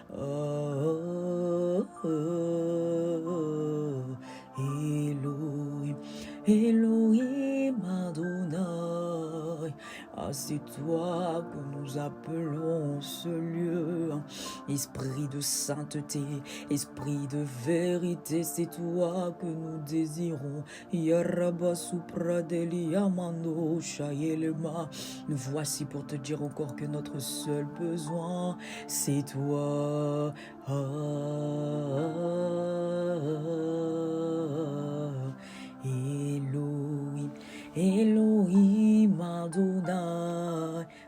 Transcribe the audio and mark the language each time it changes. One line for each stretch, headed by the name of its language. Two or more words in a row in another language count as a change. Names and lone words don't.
Hebrew: Elohim, Elohim Adonai.
French: C'est toi que nous appelons ce lieu. Esprit de sainteté, esprit de vérité, c'est toi que nous désirons. Yaraba supradeli amando shayelema. Nous voici pour te dire encore que notre seul besoin, c'est toi.
Hebrew: Elohim, Elohim Adonai.